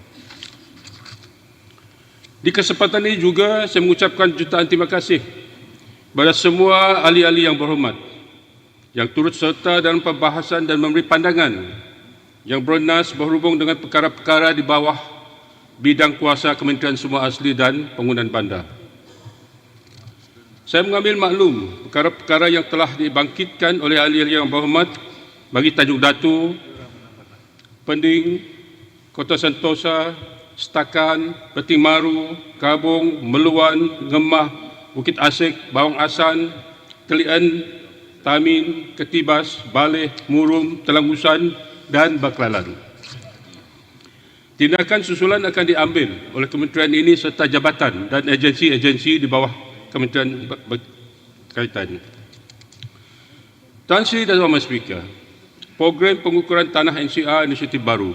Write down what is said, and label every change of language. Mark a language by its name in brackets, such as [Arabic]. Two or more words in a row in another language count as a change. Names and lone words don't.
[Malay] Di kesempatan ini juga saya mengucapkan jutaan terima kasih kepada semua ahli-ahli yang berhormat yang turut serta dalam pembahasan dan memberi pandangan yang bernas berhubung dengan perkara-perkara di bawah bidang kuasa Kementerian Sumber Asli dan Pembangunan Bandar. Saya mengambil maklum perkara-perkara yang telah dibangkitkan oleh ahli-ahli yang berhormat bagi Tanjung Datu, Pending, Kota Sentosa, Setakan, Beting Maru, Kabung, Meluan, Ngemah, Bukit Asik, Bawang Asan, Telian, Tamin, Ketibas, Baleh, Murum, Telangusan dan Baklalan. Tindakan susulan akan diambil oleh kementerian ini serta jabatan dan agensi-agensi di bawah kementerian berkaitan. Tan Sri Datuk Ahmad Speaker, program pengukuran tanah NCR inisiatif baru.